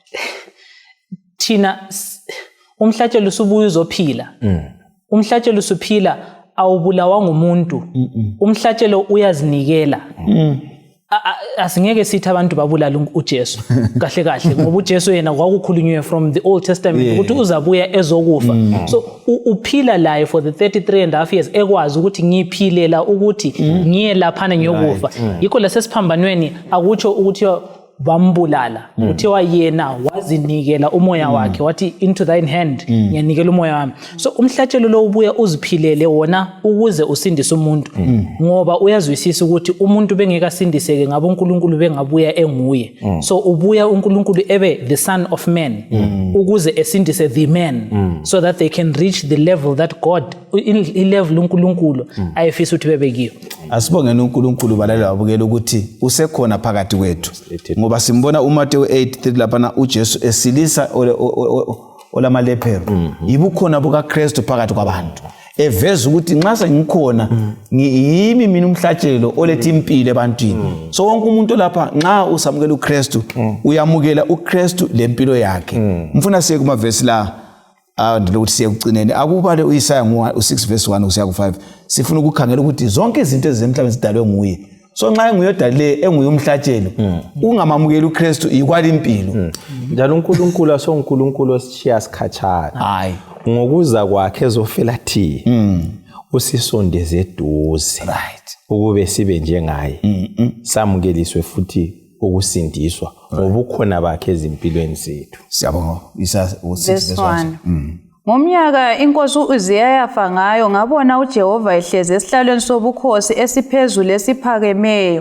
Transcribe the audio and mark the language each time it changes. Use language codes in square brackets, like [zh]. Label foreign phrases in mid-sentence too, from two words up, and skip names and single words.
[nd] thina umhlatshelo usubuye uzophila umhlatshelo usuphila awubulawa ngumuntu umhlatshelo uyazinikela asingeke sithi abantu babulala uJesu kahle kahle ngoba uJesu yena kwakukhulunywe [en] from the Old Testament [nd] ukuthi uzabuya ezokufa so uphila laye [en] for the 33.5 years [nd] ekwazi ukuthi ngiphilela ukuthi ngiye laphana ngiyokufa yikho lasesiphambanweni akutsho ukuthi bambulala uthiwa yena wazinikela umoya wakhe wathi [en] into thine hand [nd] ngiyanikela umoya wami so umhlatshelo lo ubuya uziphilele wona ukuze usindise umuntu ngoba uyazwisisa ukuthi umuntu bengeka sindiseke ngabo uNkulunkulu bengabuya enguye so ubuya uNkulunkulu ebe [en] the son of man [nd] ukuze esindise [en] the man so that they can reach the level that God in level [nd] uNkulunkulu ayefisa ukuthi bebekiyo asibongeni uNkulunkulu balalelo abukela ukuthi usekhona phakathi kwethu ngoba simbona uMateyu 8:3 lapha uJesu esilisa olamalepero yibukhona bukaKristu phakathi kwabantu eveza ukuthi nxa sengikhona yimi mina umhlatshelo oletha impilo ebantwini so wonke umuntu lapha nxa usamukela uKristu uyamukela uKristu lempilo yakhe mfuna siye kuma verse la Ndilokuthi siye kucineni akubale uIsaya u6 verse 1 kusiya ku5 sifuna ukukhangela ukuthi zonke izinto ezisemhlabeni zidalwe nguye so nxa enguye odalile enguye umhlatshelo ungamamukeli uKristu ikwala impilo njalo uNkulunkulu asoNkulunkulu osishiya sikhatshana hayi ngokuza kwakhe ezofela thina usisondeze eduze right ukube sibe njengaye samukeliswe futhi ukusindiswa ngobukhona bakhe ezimpilweni zethu. Siyabonga Isaya 6 verse 1. Ngomnyaka inkosi uUziya yafa ngayo ngabona uJehova ehlezi esihlalweni sobukhosi esiphezulu esiphakemeyo.